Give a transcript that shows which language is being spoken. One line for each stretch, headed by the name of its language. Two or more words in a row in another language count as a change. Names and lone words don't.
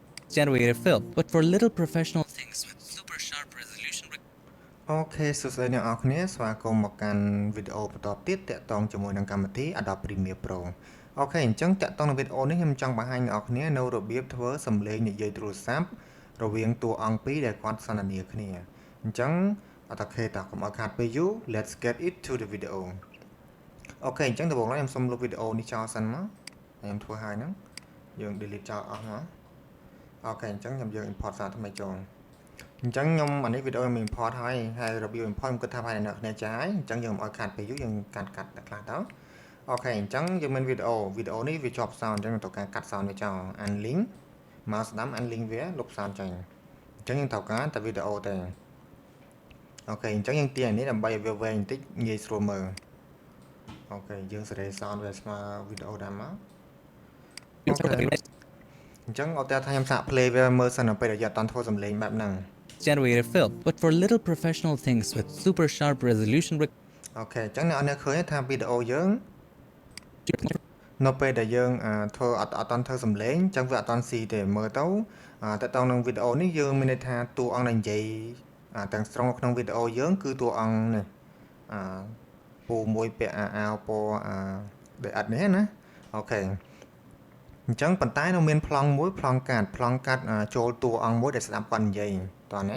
English: generated film, but for little professional things with super sharp resolution.
Khmer: អូខេសួស្តីអ្នកនរគ្នាស្វាគមន៍មកកាន់វីដេអូបន្តទៀតតាក់ទងជាមួយនឹងកម្មវិធី Adobe Premiere Pro អូខេអញ្ចឹងតាក់ទងនឹងវីដេអូនេះខ្ញុំចង់បង្ហាញអ្នកនរគ្នានៅរបៀបធ្វើសំឡេងនិយាយទូរស័ព្ទរវាងតួអង្គពីរដែល គាត់សន្ទនាគ្នាអញ្ចឹងអត់តែកុំឲ្យខាតពេលយូរ
English: Let's get it to the video
Khmer: អូខេអញ្ចឹងដំបូងឡើយខ្ញុំសូមលុបវីដេអូនេះចោលសិនមកខ្ញុំធ្វើហើយហ្នឹងយើង delete ចោលអស់ មកអូខេអញ្ចឹងខ្ញុំយក import សារថ្មីចូលអញ្ចឹងខ្ញុំអានេះវីដេអូខ្ញុំ import ហើយរបៀប import ខ្ញុំគិតថាហើយអ្នកគ្នាចាស់ហើយអញ្ចឹង យើងមិនឲ្យខាតពេលយូរយើងកាត់តែខ្លះទៅអូខេអញ្ចឹងយើងមានវីដេអូនេះវាជាប់ sound អញ្ចឹងត្រូវការកាត់ sound វាចោល unlink មកស្ដាំ unlink វាលុប sound ចេញអញ្ចឹងយើងត្រូវការតែវីដេអូទេអូខេអញ្ចឹងយើងទាញនេះដើម្បីឲ្យវាវែងបន្តិចងាយស្រួលមើលអូខេយើងសេរី sound វាស្មើវីដេអូដែរមកអូខេអញ្ចឹងអត់តែថាខ្ញុំសាក play វាមើលសិនទៅពេលដែលយើងអត់ធ្វើសំឡេងបែបហ្នឹង
English: Generated film, but for little professional things with super sharp resolution.
Khmer: អូខេអញ្ចឹងអ្នកនរឃើញថាវីដេអូយើងនៅពេលដែលយើងធ្វើអត់តាន់ធ្វើសំឡេងអញ្ចឹងវាអត់តាន់ស៊ីទេមើលទៅតើតើនឹងវីដេអូនេះយើងមានន័យថាតួអង្គដែលនិយាយទាំងស្រុងក្នុងវីដេអូយើងគឺតួអង្គនេះពូមួយពាក់អាវពណ៌ដែលអត់នេះណាអូខេអញ្ចឹងប៉ុន្តែនៅមានប្លង់មួយប្លង់កាត់ចូលតួអង្គមួយដែលស្ដាប់គាត់និយាយតោះណា